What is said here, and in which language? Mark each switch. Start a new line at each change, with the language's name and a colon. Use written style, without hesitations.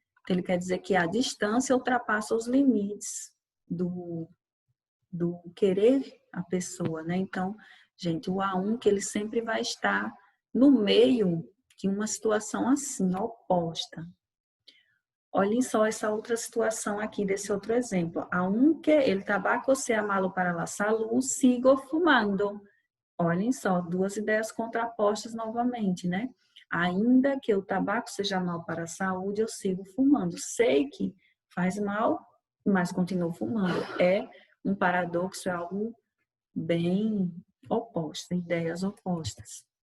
Portuguese: Então, ele quer dizer que a distância ultrapassa os limites do querer a pessoa, né? Então, gente, o A1 que ele sempre vai estar no meio de uma situação assim, oposta. Olhem só essa outra situação aqui desse outro exemplo.
Spanish: Aunque el tabaco sea malo para la salud, sigo fumando.
Portuguese: Olhem só, duas ideias contrapostas novamente, né? Ainda que o tabaco seja mal para a saúde, eu sigo fumando. Sei que faz mal, mas continuo fumando. É um paradoxo, é algo bem oposto, ideias opostas.